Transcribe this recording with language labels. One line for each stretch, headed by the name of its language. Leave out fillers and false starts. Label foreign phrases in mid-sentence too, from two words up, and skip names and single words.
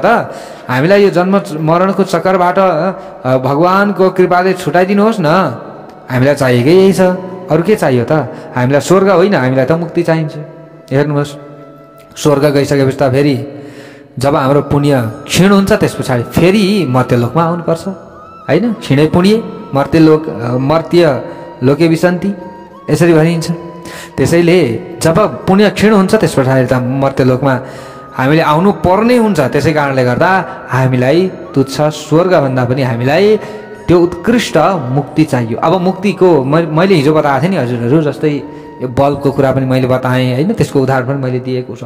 Nepali: हामीलाई यो जन्म मरणको चक्करबाट भगवानको कृपाले छुटाइदिनुहोस् न। हामीलाई चाहिएकै यही छ, अरू के चाहियो त? हामीलाई स्वर्ग होइन, हामीलाई त मुक्ति चाहिन्छ। हेर्नुहोस् स्वर्ग गइसकेपछि त फेरि जब हाम्रो पुण्य क्षीण हुन्छ त्यस पछाडि फेरि मर्त्यलोकमा आउनुपर्छ होइन।
Sanskrit: क्षीणै पुण्य मर्त्य लोके विसन्ति
Nepali: यसरी भनिन्छ। त्यसैले जब पुण्य क्षीण हुन्छ त्यस पछाडि त मर्त्यलोकमा हामीले आउनु पर्ने हुन्छ। त्यसै कारणले गर्दा हामीलाई तुच्छ स्वर्गभन्दा पनि हामीलाई त्यो उत्कृष्ट मुक्ति चाहियो। अब मुक्तिको मैले हिजो बताएको थिएँ नि हजुरहरू, जस्तै यो बल्बको कुरा पनि मैले बताएँ होइन, त्यसको उदाहरण पनि मैले दिएको छु।